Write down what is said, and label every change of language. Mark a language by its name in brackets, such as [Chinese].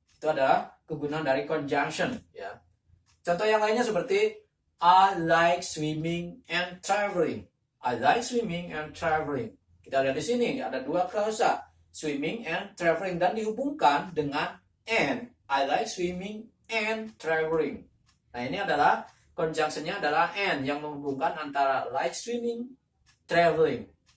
[Indonesian] Itu adalah kegunaan dari conjunction ya. Contoh yang lainnya seperti [English] I like swimming and traveling. I like swimming and traveling. [Indonesian] Kita lihat di sini ada dua klausa, swimming and traveling, dan dihubungkan dengan and. [English] I like swimming and traveling. [Indonesian] Nah, ini adalah conjunction-nya adalah and yang menghubungkan antara like swimming, traveling.